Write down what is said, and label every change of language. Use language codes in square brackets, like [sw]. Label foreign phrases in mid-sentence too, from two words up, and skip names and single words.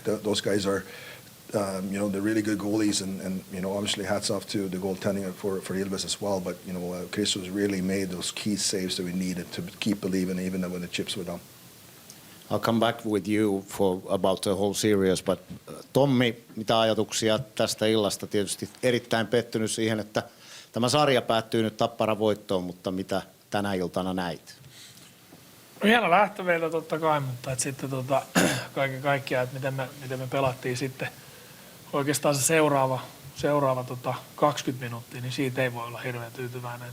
[en] Those guys are, they're really good goalies, and obviously hats off to the goaltending for Ilves as well. But Chris was really made those key saves that we needed to keep believing, even when the chips were down. I'll come back with you for about the whole series, but Tommi, [fi] mitä ajatuksia tästä illasta? Tietysti erittäin pettynyt siihen, että tämä sarja päättyy nyt Tapparan voittoon, mutta mitä tänä iltana näit? No hieno lähtö meiltä totta kai, mutta sitten kaiken kaikkiaan, että miten me pelattiin sitten oikeastaan se seuraava 20 minuuttia, niin siitä ei voi olla hirveän tyytyväinen.